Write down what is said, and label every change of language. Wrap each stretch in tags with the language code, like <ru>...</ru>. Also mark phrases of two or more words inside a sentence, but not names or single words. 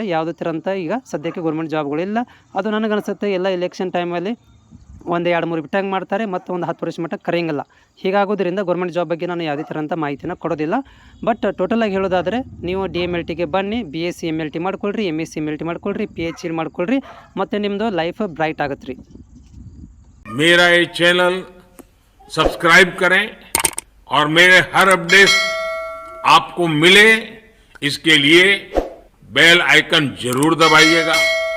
<kn>ಯಾವುದೇ ಥರಂಥ ಈಗ ಸದ್ಯಕ್ಕೆ</kn> <en>government jobs.</en> <kn>ಅದು ನನಗನ್ಸುತ್ತೆ ಎಲ್ಲ</kn> <en>election time</en> <kn>1-2-3 ಬಿಟ್ಟಂಗೆ ಮಾಡ್ತಾರೆ ಮತ್ತು ಒಂದು 10 ವರ್ಷ ಮಟ್ಟ ಕರೆಯಂಗಿಲ್ಲ. ಹೀಗಾಗೋದ್ರಿಂದ</kn> <en>government job</en> <kn>ಬಗ್ಗೆ ನಾನು ಯಾವುದೇ ಥರಂಥ ಮಾಹಿತಿನ ಕೊಡೋದಿಲ್ಲ. ಬಟ್ ಟೋಟಲಾಗಿ ಹೇಳೋದಾದರೆ ನೀವು DMLTಗೆ ಬನ್ನಿ, BSc MLT ಮಾಡ್ಕೊಳ್ರಿ, MSc MLT ಮಾಡ್ಕೊಳ್ರಿ, PhD ಮಾಡ್ಕೊಳ್ರಿ, ಮತ್ತು ನಿಮ್ಮದು</kn> <en>life bright</en> <kn>ಆಗುತ್ತೆ ರೀ.</kn> <hi>मेरा ये</hi> <en>channel subscribe</en> <hi>करें और मेरे हर अपडेट आपको मिले, इसके लिए</hi> <en>bell icon</en> <hi>जरूर दबाइएगा.</hi>